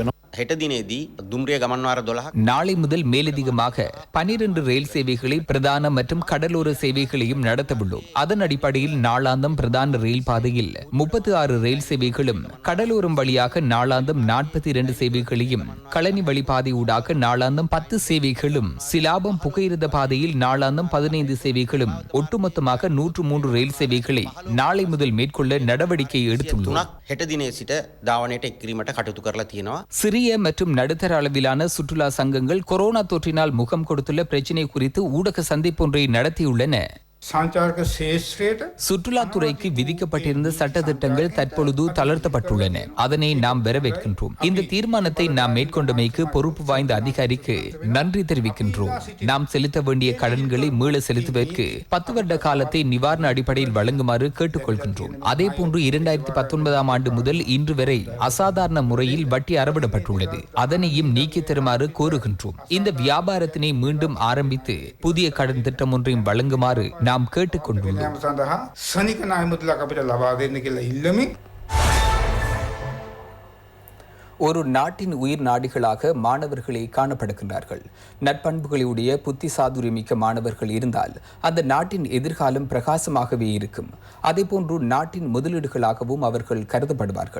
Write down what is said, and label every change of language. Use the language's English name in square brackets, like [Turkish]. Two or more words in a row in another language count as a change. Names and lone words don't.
[Sinhala] හෙට දිනේදී දුම්රිය ගමන්වාර 12ක් [Tamil] நாளை முதல் மேலதிகமாக 12 ரயில் சேவைகளை பிரதான மற்றும் கடலோர சேவைகளையும் நடத்தவுள்ளோம். அதன் அடிப்படையில் நாளாந்தம் பிரதான ரயில் பாதையில் 36 ரயில் சேவைகளும், கடலோரம் வழியாக நாளாந்தம் 42 சேவைகளையும், களனி வழிபாதை ஊடாக நாளாந்தம் 10 சேவைகளும், சிலாபம் புகையிரத பாதையில் நாளாந்தம் 15 சேவைகளும், ஒட்டுமொத்தமாக 103 ரயில் சேவைகளை நாளை முதல் மேற்கொள்ள நடவடிக்கை எடுத்துள்ளோம். [Sinhala] හෙට දිනේ සිට ධාවනයට එක් කිරීමට කටයුතු කරලා තියෙනවා. [Tamil] சிறிய மற்றும் நடுத்தர அளவிலான சுற்றுலா சங்கங்கள் கொரோனா தொற்றினால் முகம் கொடுத்துள்ள பிரச்சினை குறித்து ஊடக சந்திப்பொன்றை நடத்தியுள்ளன. [Sinhala] සංචාරක ශේෂ්ත්‍රයට [Tamil] சுற்றுலாத்துறைக்கு விதிக்கப்பட்டிருந்த சட்டத்திட்டங்கள் தற்பொழுது தளர்த்தப்பட்டுள்ளன. அதனை நாம் வரவேற்கின்றோம். இந்த தீர்மானத்தை நாம் மேற்கொண்டமைக்கு பொறுப்பு வாய்ந்த அதிகாரிக்கு நன்றி தெரிவிக்கின்றோம். நாம் செலுத்த வேண்டிய கடன்களை மீள செலுத்துவதற்கு 10 வருட காலத்தை நிவாரண அடிப்படையில் வழங்குமாறு கேட்டுக்கொள்கின்றோம். அதேபோன்று 2019 ஆண்டு முதல் இன்று வரை அசாதாரண முறையில் வட்டி அறவிடப்பட்டுள்ளது. அதனையும் நீக்கி தருமாறு கோருகின்றோம். இந்த வியாபாரத்தினை மீண்டும் ஆரம்பித்து புதிய கடன் திட்டம் ஒன்றையும் வழங்குமாறு நாம் கேட்டுக்கொண்டுள்ளோம். [Sinhala] සඳහා සනික ණය මුදලක් අපිට ලබා දෙන්න කියලා ඉල්ලමින් [Tamil] ஒரு நாட்டின் உயிர் நாடிகளாக மாணவர்களே காணப்படுகின்றார்கள். நற்பண்புகளுடைய புத்தி சாதுரியமிக்க மாணவர்கள் இருந்தால் அந்த நாட்டின் எதிர்காலம் பிரகாசமாகவே இருக்கும். அதேபோன்று நாட்டின் முதலீடுகளாகவும் அவர்கள் கருதப்படுவார்கள்.